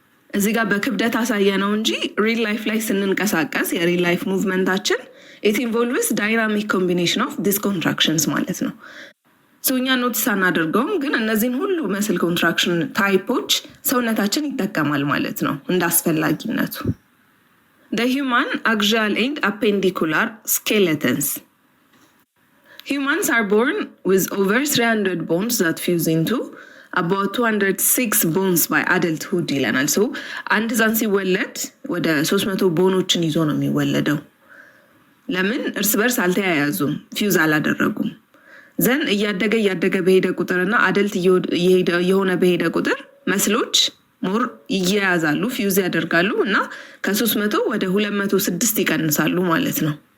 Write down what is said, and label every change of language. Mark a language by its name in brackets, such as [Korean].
[Amharic] እዚህ ጋር በክብደት አሳየ ነው እንጂ ሪል ላይፍ ላይ ስንንቀሳቀስ የሪል ላይፍ ሙቭመንታችን [English] ኢት ኢንቮልቭስ ዳይናሚክ ኮምቢኔሽን ኦፍ ዲስ ኮንትራክሽንስ [Amharic] ማለት ነው። እኛ ኖቲስ አናደርገውም፣ ግን እነዚህን ሁሉ መስል ኮንትራክሽን ታይፖች ሰውነታችን ይጠቀማል ማለት ነው እንደ አስፈላጊነቱ። [English] The human axial and appendicular skeletons. Humans are born with over 300 bones that fuse into about 206 bones by adulthood [Amharic] ይለናል። ሶ አንድ ህፃን ሲወለድ ወደ 300 ቦኖችን ይዞ ነው የሚወለደው። ለምን? እርስ በርስ አልተያያዙም፣ ፊውዝ አላደረጉም። ዘን እያደገ በሄደ ቁጥርና አደልት የሆነ በሄደ ቁጥር መስሎች ሞር ይያያዛሉ፣ ፊውዝ ያደርጋሉ እና ከ300 ወደ 206 ይቀንሳሉ ማለት ነው።